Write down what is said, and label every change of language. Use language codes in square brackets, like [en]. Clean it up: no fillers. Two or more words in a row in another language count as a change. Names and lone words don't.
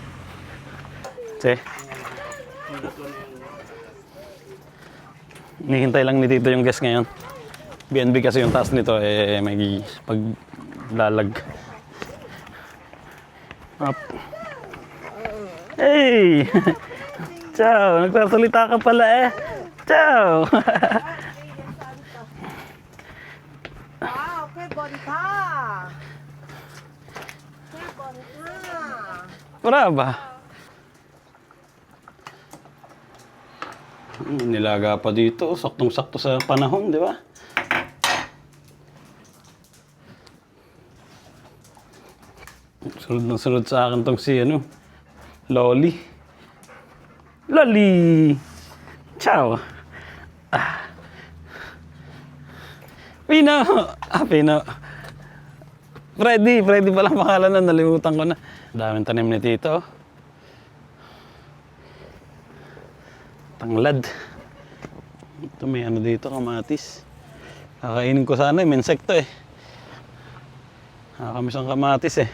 [tl] Nihintay lang ni Tito yung guest ngayon. BNB kasi yung taas nito, may paglalag. [en] Up. Hey! [tl] Ciao! Nagsasalita ka pala eh. Ciao! [it] Okay, bonta. Okay, bonta. Brava! [tl] Nilaga pa dito. Saktong-sakto sa panahon, di ba? Sunod na sunod sa akin tong si Loli. [it] Loli! Ciao! [tl] Pino! Pino. Freddy palang pangalan na, nalimutan ko na. Daming tanim ni Tito. Tanglad. Ito may dito, kamatis. Kakainin ko sana, may insekto eh. Nakakamiss ang kamatis eh.